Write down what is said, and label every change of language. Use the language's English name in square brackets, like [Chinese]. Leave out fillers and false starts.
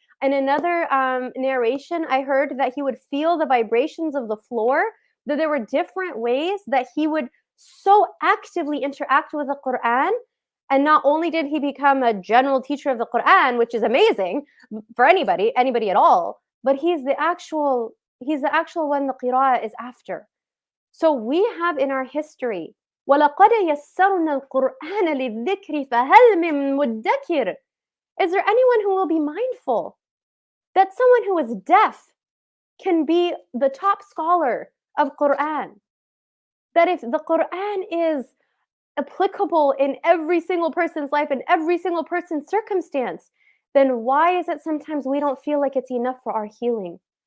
[English] In another narration, I heard that he would feel the vibrations of the floor, that there were different ways that he would so actively interact with the Quran And not only did he become a general teacher of the Quran, which is amazing for anybody at all, but he's the actual one the qira'ah is after. [Arabic] So we have in our history, وَلَقَدْ يَسَّرْنَا الْقُرْآنَ لِلذِّكْرِ فَهَلْ مِن مُدَّكِرٍ. [English] Is there anyone who will be mindful that someone who is deaf can be the top scholar of Quran? That if the Quran is applicable in every single person's life and every single person's circumstance, then why is it sometimes we don't feel like it's enough for our healing?